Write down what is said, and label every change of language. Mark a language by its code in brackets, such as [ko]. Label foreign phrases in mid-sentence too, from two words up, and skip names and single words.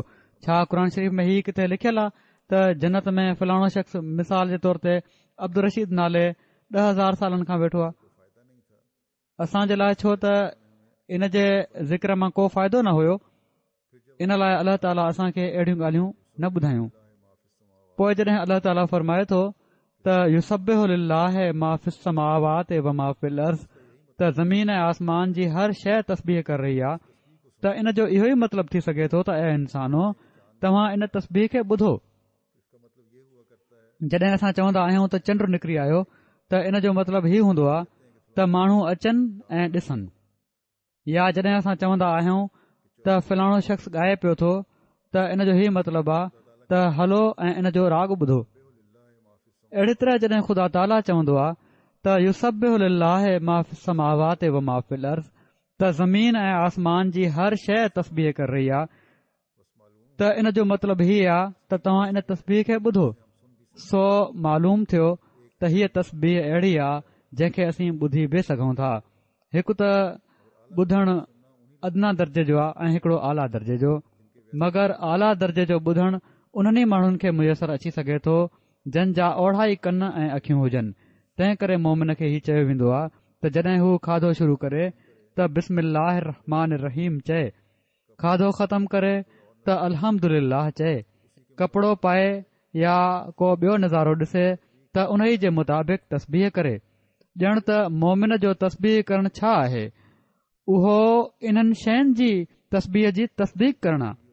[sd] छा क़ुर शरीफ़ में ही किथे लिखियलु आहे त जन्नत में फलाणो शख़्स मिसाल जे तौर ते अब्दुल रशीद नाले 10,000 सालनि खां वेठो आहे? असांजे लाइ छो त इन जे ज़िक्र मां को फ़ाइदो न हुयो, इन लाइ अल्लाह ताला असांखे अहिड़ियूं ॻाल्हियूं न ॿुधायूं। पोइ जॾहिं अल्लाह ताला फरमाए थो त [ar] يسبح لله ما في السماوات وما في الأرض, [sd] त ज़मीन ऐं आसमान जी हर शइ तस्बीह करे रही आहे, त इन जो इहो ई मतिलबु थी सघे थो त ऐं इंसानो तव्हां इन तस्बीह खे ॿुधो। जॾहिं असां चवंदा आहियूं त चंड निकिरी आयो, त इन जो मतिलबु ही हूंदो आहे त माण्हू अचनि ऐं ॾिसनि, या जॾहिं असां चवंदा आहियूं त फलाणो शख़्स ॻाए पियो थो, त इन जो ही मतिलबु आहे त हलो ऐं इन जो राग ॿुधो। अहिड़ी तरह जॾहिं ख़ुदा ताला चवंदो आहे त [ar] يسبح لله ما في السماوات وما في الأرض, [sd] त ज़मीन ऐं आसमान जी हर शइ तस्बीह करे रही आहे, त इन जो मतिलबु ही आहे त तव्हां इन तस्बीह खे ॿुधो। सो मालूम थियो त हीअ तस्बीह अहिड़ी आहे जंहिंखे असीं ॿुधी बि सघूं था। हिकु त ॿुधणु अदना दर्जे जो आहे ऐं हिकिड़ो आला दर्जे जो, मगर आला दर्जे जो ॿुधणु उन्हनि माण्हुनि खे मुयसरु अची सघे थो जंहिंजा ओढ़ा ई कन ऐं अखियूं हुजनि। तंहिं करे मोमिन खे ही चयो वेंदो आहे त जॾहिं हू खाधो शुरू करे त [ar] بسم الله الرحمن الرحيم [sd] चए, खाधो ख़तमु करे त त अल्हम्दुलिल्लाह चए, कपिड़ो पाए या को ॿियो नज़ारो ॾिसे त उन ई जे मुताबिक़ तस्बीह करे। ॼण त मोमिन जो तस्बीह करणु छा आहे? उहो इन्हनि शयुनि जी तस्बीह जी तस्दीक करणु।